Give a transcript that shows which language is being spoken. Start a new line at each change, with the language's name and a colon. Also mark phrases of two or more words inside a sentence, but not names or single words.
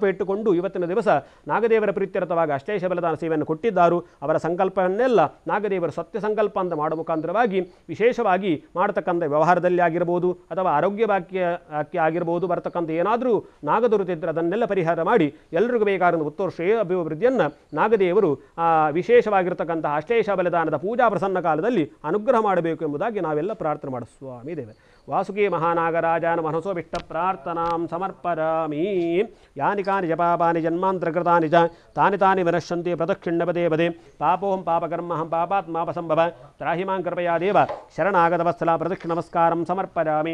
Kannada: ಇಟ್ಟುಕೊಂಡು ಇವತ್ತಿನ ದಿವಸ ನಾಗದೇವರ ಪ್ರೀತ್ಯರ್ಥವಾಗಿ ಅಶೇಷ ಬಲಿದಾನ ಸೇವೆಯನ್ನು ಕೊಟ್ಟಿದ್ದಾರೋ ಅವರ ಸಂಕಲ್ಪವನ್ನೆಲ್ಲ ನಾಗದೇವರು ಸತ್ಯ ಸಂಕಲ್ಪ ಅಂತ ಮಾಡುವ ಮುಖಾಂತರವಾಗಿ ವಿಶೇಷವಾಗಿ ಮಾಡತಕ್ಕಂಥ ವ್ಯವಹಾರದಲ್ಲಿ ಆಗಿರ್ಬೋದು ಅಥವಾ ಆರೋಗ್ಯ ಭಾಗ್ಯಕ್ಕೆ ಆಗಿರ್ಬೋದು ಬರ್ತಕ್ಕಂಥ ಏನಾದರೂ ನಾಗದುರುತಿದ್ರೆ ಅದನ್ನೆಲ್ಲ ಪರಿಹಾರ ಮಾಡಿ ಎಲ್ರಿಗೂ ಬೇಕಾದ ಉತ್ತರ ಶ್ರೇಯ ಅಭಿವೃದ್ಧಿಯನ್ನು ನಾಗದೇವರು ವಿಶೇಷವಾಗಿರ್ತಕ್ಕಂಥ ಅಶೇಷ ಬಲಿದಾನದ ಪೂಜಾ ಪ್ರಸನ್ನ ಕಾಲದಲ್ಲಿ ಅನುಗ್ರಹ ಮಾಡಬೇಕು ಎಂಬುದಾಗಿ ನಾವೆಲ್ಲ ಪ್ರಾರ್ಥನೆ ಮಾಡ ಸ್ವಾಮಿ ದೇವ ವಾಸುಕಿ ಮಹಾನಾಗರಾಜನ ಮನಸೋ ಬಿಟ್ಟ
Sanskrit: ಪ್ರಾರ್ಥನಾಂ ಸಮರ್ಪರಾಮಿ. ಯಾನಿ ಕಾನಿ ಜಪಾಪಾನಿ ಜನ್ಮಾಂತರಕೃತಾನಿ ಚ ತಾನಿ ತಾನಿ ವಿನಶ್ಯಂತಿ ಪ್ರದಕ್ಷಿಣ್ಯ ಪದೇ ಪದೇ ಪಾಪೋಹಂ ಪಾಪಕರ್ಮಹಂ ಪಾಪಾತ್ಮಾಪಸಂಭವ ತ್ರಾಹಿಮಾಂ ಕೃಪಯಾ ದೇವ ಶರಣಾಗತವತ್ಸಲ ಪ್ರದಕ್ಷಿಣ ನಮಸ್ಕಾರಂ ಸಮರ್ಪರಾಮಿ.